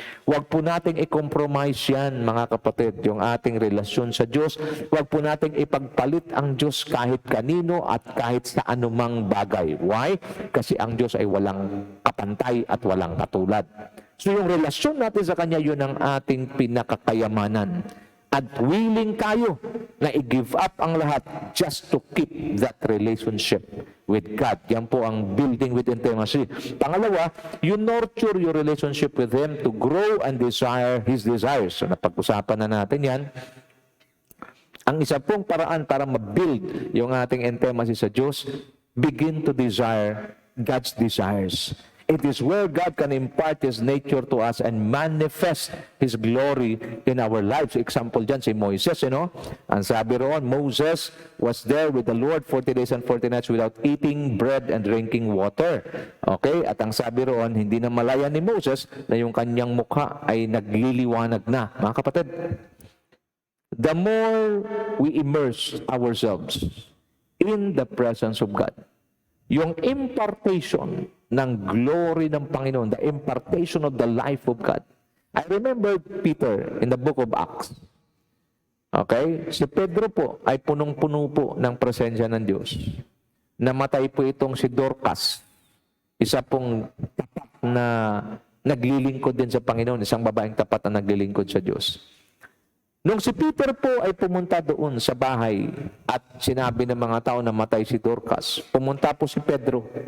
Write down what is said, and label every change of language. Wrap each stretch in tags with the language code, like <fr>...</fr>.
<tl>Huwag po nating i-compromise yan, mga kapatid, yung ating relasyon sa Diyos. Huwag po nating ipagpalit ang Diyos kahit kanino at kahit sa anumang bagay. Why? Kasi ang Diyos ay walang kapantay at walang katulad. So yung relasyon natin sa Kanya, yun ang ating pinakakayamanan.</tl> <en>At willing tayo na i-give up</en> <tl>ang lahat</tl> <en>just to keep that relationship with God.</en> <tl>Yan po ang</tl> <en>building with intimacy.</en> <tl>Pangalawa,</tl> <en>you nurture your relationship with Him to grow and desire His desires.</en> <tl>So napag-usapan na natin yan. Ang isa pong paraan para ma-build yung ating intimacy sa Diyos,</tl> <en>begin to desire God's desires. It is where God can impart His nature to us and manifest His glory in our lives. Example dyan, si Moises,</en> <tl>Ang sabi roon,</tl> <en>Moses was there with the Lord 40 days and 40 nights without eating bread and drinking water. Okay?</en> <tl>At ang sabi roon, hindi na malaya ni Moses na yung kanyang mukha ay nagliliwanag na. Mga kapatid,</tl> <en>the more we immerse ourselves in the presence of God,</en> <tl>yung impartation ng glory ng Panginoon,</tl> <en>the impartation of the life of God. I remember Peter in the book of Acts. Okay?</en> <tl>Si Pedro po ay punong-puno po ng presensya ng Diyos. Namatay po itong si Dorcas, isa pong tapat na naglilingkod din sa Panginoon, isang babaeng tapat na naglilingkod sa Diyos. Nung si Peter po ay pumunta doon sa bahay at sinabi ng mga tao na matay si Dorcas, pumunta po si Pedro.</tl>